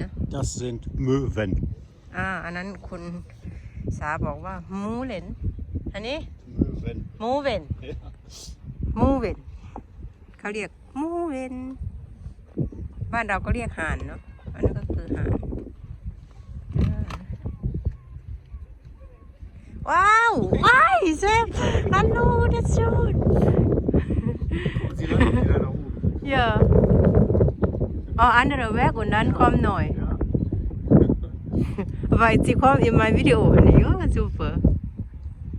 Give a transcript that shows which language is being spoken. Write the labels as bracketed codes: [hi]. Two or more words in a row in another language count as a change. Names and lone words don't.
[de] Das sind Möwen [th] อันนั้นคุณสาบอกว่ามูเลนอันนี้ [de] Möwen [th] มูเวนเขาเรียกมูเวนบ้านเราก็เรียกห่านเนาะอันนั้นก็คือห่าน Wow! [de] Hi, Sam! Hallo, das ist schön. Sie landen wieder da oben. Ja. Oh, andere Weg und dann kommt neu. Weil sie kommen in mein Video.